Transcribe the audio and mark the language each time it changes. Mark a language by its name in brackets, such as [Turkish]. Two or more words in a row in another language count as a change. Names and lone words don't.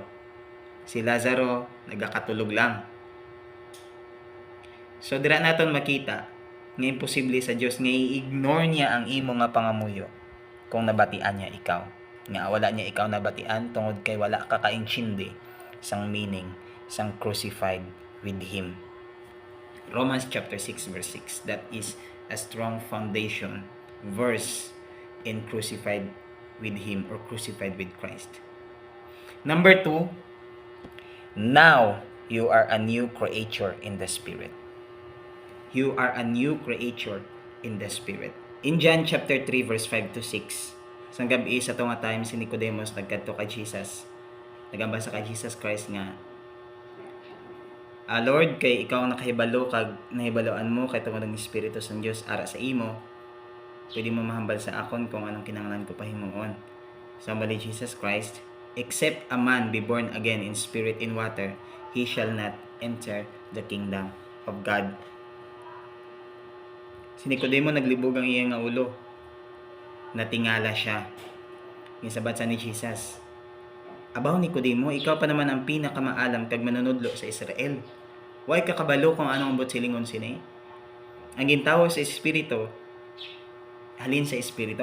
[Hiligaynon] Si Lazaro nagakatulog lang. So dira naton makita nga imposible sa Dios nga i-ignore niya ang imo nga pangamuyo kung nabatian niya ikaw. Nga wala niya ikaw nabatian tungod kay wala ka kaintsindi sang meaning sang [English] crucified with Him. Romans chapter 6 verse 6. That is a strong foundation verse in crucified with Him or crucified with Christ. Number 2, now you are a new creature in the Spirit. You are a new creature in the Spirit. In John chapter 3 verse 5 to 6, [Hiligaynon] Sa gabi sa tunga time si Nicodemus nagkadto kay Jesus. Nagamba sa kay Jesus Christ nga, Lord, kay ikaw ang nakahibalo kag nahibaloan mo kay tungod ng Espiritu sa Dios ara sa imo. Pwede mo mahambal sa akon kung anong kinahanglan ko pahimuon. [English] Somebody Jesus Christ, except a man be born again in spirit and water, he shall not enter the kingdom of God. [Hiligaynon] Si Nicodemo naglibog ang iyang nga ulo. Natingala siya. Gisabat sa ni Jesus, Abaw Nicodemo, ikaw pa naman ang pinakamaalam kag manunudlo sa Israel. Way ka kabalo kung anong ambot silingon sini. Ang gintawo sa espiritu, halin sa espiritu.